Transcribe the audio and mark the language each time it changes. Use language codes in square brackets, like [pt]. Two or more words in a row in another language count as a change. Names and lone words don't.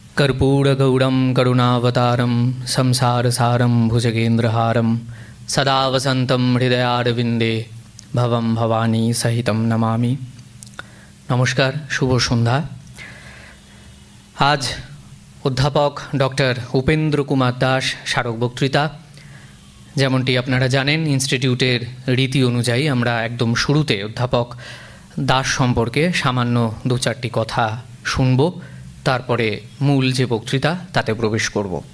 [sa] कर्पूरगौरं करुणावतारं संसारसारं भुजगेन्द्रहारं सदा वसन्तं हृदयारविन्दे भवं भवानी सहितं नमामि। [hi] नमस्कार, शुभ सन्ध्या। [bn] आज অধ্যাপক ডক্টর উপেন্দ্র কুমার দাস স্মারক বক্তৃতা। যেমনটি আপনারা জানেন, ইনস্টিটিউটের রীতি অনুযায়ী আমরা একদম শুরুতে অধ্যাপক দাস সম্পর্কে সামান্য দু চারটি কথা শুনব, তারপরে মূল যে বক্তৃতা তাতে প্রবেশ করব।